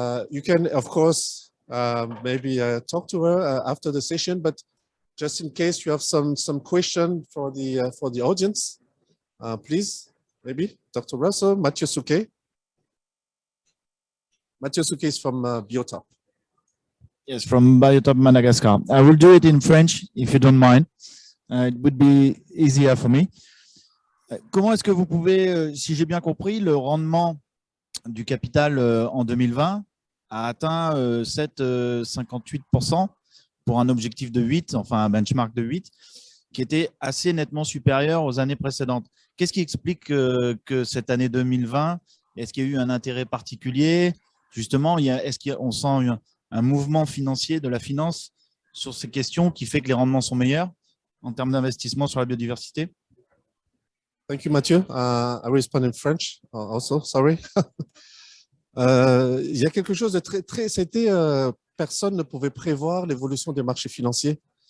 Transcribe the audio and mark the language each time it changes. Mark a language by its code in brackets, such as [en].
[en] You can, of course, maybe talk to her after the session, but just in case you have some question for the audience, please, maybe Dr. Russell, Mathieu Souquet. Mathieu Souquet is from Biotop. Yes, from Biotop Madagascar. I will do it in French, if you don't mind. It would be easier for me. [fr] Comment est-ce que vous pouvez, si j'ai bien compris, le rendement du capital en 2020 a atteint 7,58% pour un objectif de 8, enfin un benchmark de 8, qui était assez nettement supérieur aux années précédentes. Qu'est-ce qui explique que cette année 2020, est-ce qu'il y a eu un intérêt particulier? Justement, est-ce qu'on sent un mouvement financier de la finance sur ces questions qui fait que les rendements sont meilleurs en termes d'investissement sur la biodiversité? [en] Thank you, Mathieu. I respond in French also, sorry. [fr] Il y a quelque chose de c'était, personne ne pouvait prévoir l'évolution des marchés financiers.